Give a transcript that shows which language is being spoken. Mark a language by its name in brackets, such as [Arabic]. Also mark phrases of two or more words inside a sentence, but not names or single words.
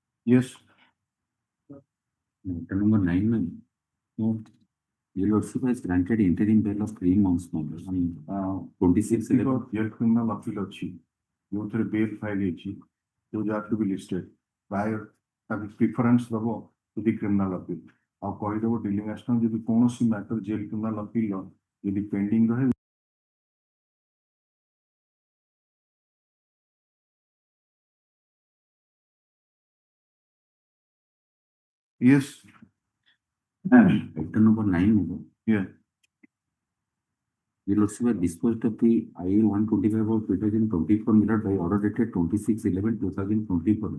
[English] Yes. Matter number 9, ma'am. No. Your lordship has granted interim bail of 3 months, ma'am. 26 Because your criminal appeal [Odia] ଅଛି ଯୋଉଥିରେ [English] bail file ହେଇଛି those have to be listed prior ତାକୁ preference ଦବ to the criminal appeal [Odia] ଆଉ କହିଦବ [English] dealing assistant [Odia] ଯଦି କୌଣସି [English] matter jail criminal appeal [Odia] ର ଯଦି [English] pending ରହେ yes item number 9, ma'am. yeah The lordship has disposed of the I 125 of 2024 mirrored by order dated 26/11/2024.